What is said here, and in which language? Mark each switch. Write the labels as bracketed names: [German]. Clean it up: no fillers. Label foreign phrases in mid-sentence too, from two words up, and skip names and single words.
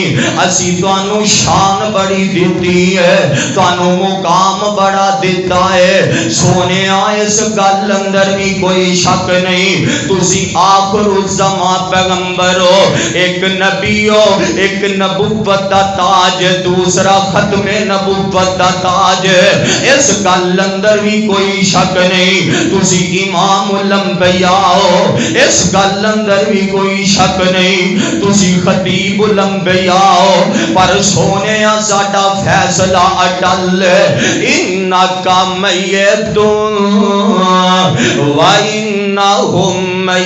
[Punjabi] اسی تہانوں شان بڑی دتی ہے تہانوں مقام بڑا دتا ہے سونے اس گل اندر بھی کوئی شک نہیں. تسی آپ آخر الزمان پیغمبر ہو، ایک نبی ہو، ایک نبوت دا تاج، دوسرا ختم نبوت دا تاج، اس گل اندر بھی کوئی شک نہیں، تسی امام الانبیاء ہو، اس گل اندر بھی کوئی شک نہیں، تسی خطیب الانبیاء ہو، پر سونے ساڈا فیصلہ اٹل، [Arabic] انکا میتون و انہم